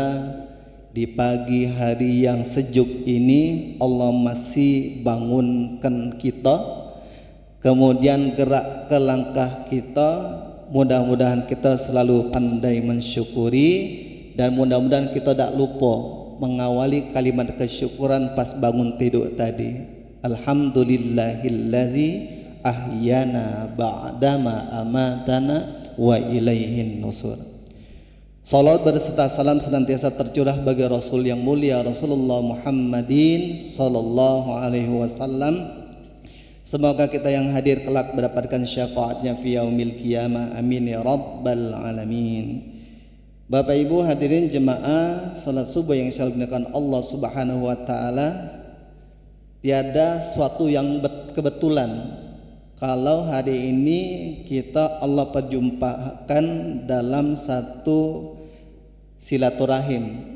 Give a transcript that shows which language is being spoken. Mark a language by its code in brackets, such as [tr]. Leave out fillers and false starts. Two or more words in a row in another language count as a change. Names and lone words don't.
[id] Di pagi hari yang sejuk ini Allah masih bangunkan kita, kemudian gerak ke langkah kita. Mudah-mudahan kita selalu pandai mensyukuri dan mudah-mudahan kita tak lupa mengawali kalimat kesyukuran pas bangun tidur tadi. [ar] الحمد لله الذي أحيانا بعد ما أماتنا وإليه النشور. [id] Salawat berserta salam senantiasa tercurah bagi Rasul yang mulia [ar] رسول الله محمد صلى الله عليه وسلم. [id] Semoga kita yang hadir kelak mendapatkan syafaatnya [ar] في يوم القيامة. آمين يا رب العالمين. [id] Bapak Ibu hadirin jemaah salat subuh yang dimuliakan [ar] الله سبحانه وتعالى, [id] tiada suatu yang kebetulan kalau hari ini kita Allah perjumpakan dalam satu silaturahim.